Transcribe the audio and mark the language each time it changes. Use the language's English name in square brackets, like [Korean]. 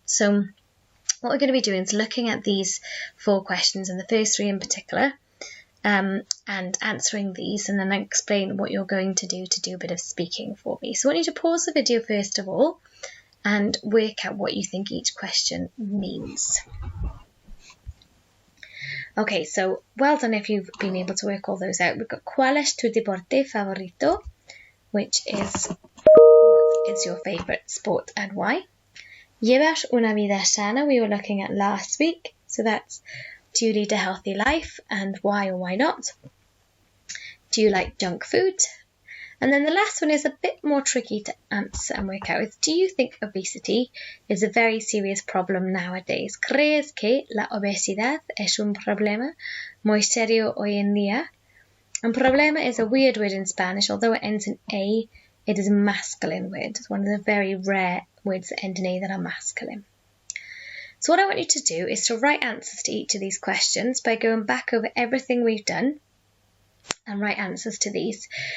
[English] So what we're going to be doing is looking at these 4 questions, and the first 3 in particular, and answering these, and then I explain what you're going to do a bit of speaking for me. So I want you to pause the video first of all and work out what you think each question means. Okay, so well done if you've been able to work all those out. [Spanish] We've got ¿Cuál es tu deporte favorito? [English] Which is what is your favourite sport and why? [Spanish] ¿Llevas una vida sana? [English] We were looking at last week, so that's do you lead a healthy life and why or why not? Do you like junk food? And then the last one is a bit more tricky to answer and work out. Do you think obesity is a very serious problem nowadays? [Spanish] ¿Crees que la obesidad es un problema muy serio hoy en día? [English] And problema is a weird word in Spanish. Although it ends in A, it is a masculine word. It's one of the very rare words that end in A that are masculine. So what I want you to do is to write answers to each of these questions by going back over everything we've done and write answers to these.